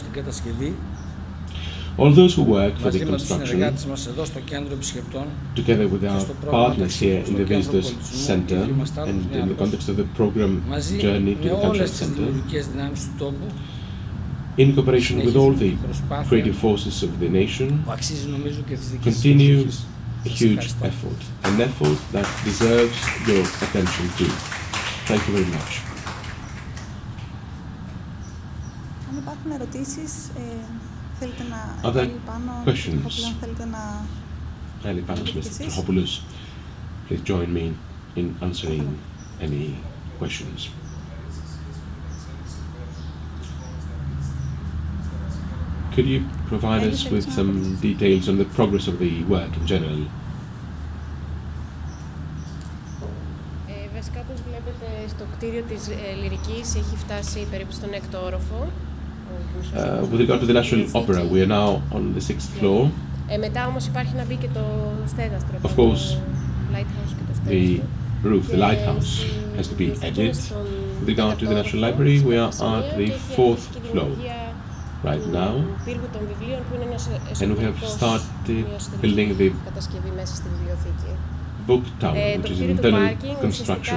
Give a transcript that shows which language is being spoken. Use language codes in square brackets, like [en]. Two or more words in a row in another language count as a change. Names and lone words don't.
[en] All those who work for the construction, together with our partners here in the Visitors Center and in the context of the program Journey to the Cultural Center, in cooperation with all the creative forces of the nation, continue a huge effort, an effort that deserves your attention too. Thank you very much. [el] Αν υπάρχουν ερωτήσεις, θέλετε να [en] Other [el] πάνω, [en] questions? [el] θέλετε να... [en] Mr. Trofopoulos, please join me in answering any questions. Could you provide us with some details on the progress of the work in general? [el] Βασικά, όπως βλέπετε, στο κτίριο της Λυρικής έχει φτάσει περίπου στον 6ο όροφο. [en] With regard to the National Opera, we are now on the 6th floor. [el] Μετά όμως υπάρχει να μπει και το στέγαστρο. [en] Of course, [el] lighthouse και το [en] the roof, the lighthouse, has to be added. With regard to the National Library, we are at the 4th floor right now, and we have started building the book tower, which is an internal construction.